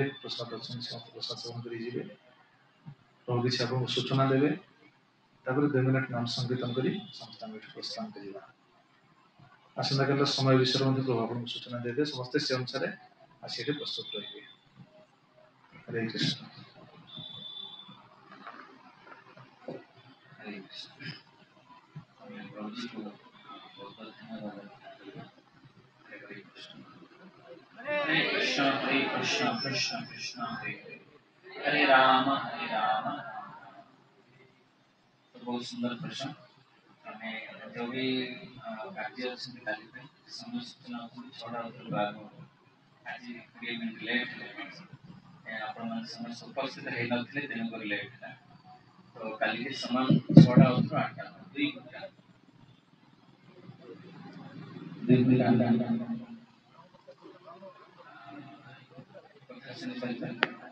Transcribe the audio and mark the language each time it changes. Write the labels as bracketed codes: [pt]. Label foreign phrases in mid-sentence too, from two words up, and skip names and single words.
[or] ପ୍ରସାଦ ଅଛନ୍ତି, ସମସ୍ତେ ପ୍ରସାଦ ସେବନ କରିକି ଯିବେ। ପ୍ରଭୁ କିଛି ଆପଣଙ୍କୁ ସୂଚନା ଦେବେ, ତାପରେ 2 ମିନିଟ ନାମ ସଂକୀର୍ତ୍ତନ କରି ସମସ୍ତେ ଆମେ ଏଠୁ ପ୍ରସ୍ଥାନ କରିବା। ଆସନ୍ତାକାଲିର ସମୟ ବିଷୟରେ ମଧ୍ୟ ପ୍ରଭୁ ଆପଣଙ୍କୁ ସୂଚନା ଦେବେ। ସମସ୍ତେ ସେ ଅନୁସାରେ ଆସି ଏଠି ପ୍ରସ୍ତୁତ ରହିବେ। ହରେ କୃଷ୍ଣ। ହରେ କୃଷ୍ଣ। [sa] हरे कृष्ण हरे कृष्ण कृष्ण कृष्ण हरे हरे हरे राम [hi] बहुत सुंदर प्रश्न। [or] ଆମେ [hi] जो भी [or] କାର୍ଯ୍ୟ ଅଛନ୍ତି କାଲି ପାଇଁ ସମୟ ସୂଚନା ଅଛନ୍ତି 6ଟା ଭିତରେ ବାହାରିବ। ଆଜି 20 ମିନିଟ୍ ଲେଟ୍ ହେଲା ଆପଣମାନେ ସମସ୍ତେ ଉପସ୍ଥିତ ହେଇନଥିଲେ ତେଣୁକରି ଲେଟ୍ ହେଲା। ତ କାଲିକି ସମାନ 6ଟା ଭିତରୁ 8ଟା 2 ଘଣ୍ଟା 2 ଘଣ୍ଟା କଥା ଶୁଣିପାରିବେ।